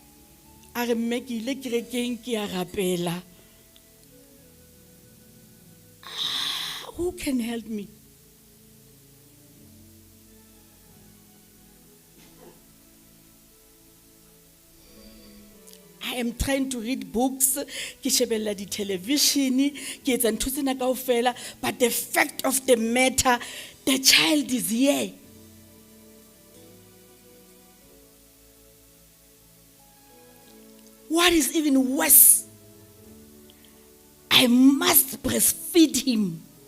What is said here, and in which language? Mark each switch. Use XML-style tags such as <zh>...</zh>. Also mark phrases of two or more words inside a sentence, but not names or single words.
<en>Who can help me? I am trying to read books,</en> <st>ke shebella di television, ke etsa ntho tsena kaofela,</st> <en>but the fact of the matter, the child is here. What is even worse, I must breastfeed him.</en>